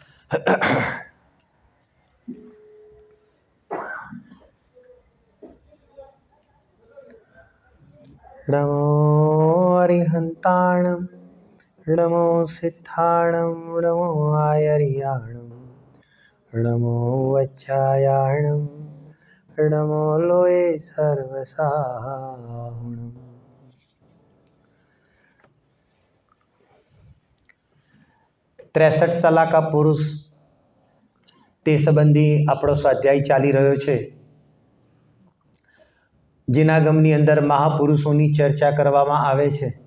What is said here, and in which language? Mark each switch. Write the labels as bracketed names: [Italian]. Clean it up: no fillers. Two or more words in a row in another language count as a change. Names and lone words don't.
[Prakrit languages] नमो अरिहंताणं नमो सिद्धाणं नमो आयर्याणं नमो वच्छायाणं नमो लोये सर्वसाहुणम्। [Gujarati] ત્રેસઠ સલાકા પુરુષ તે સંબંધી આપણો સ્વાધ્યાય ચાલી રહ્યો છે, જેના ગમની અંદર મહાપુરુષોની ચર્ચા કરવામાં આવે છે।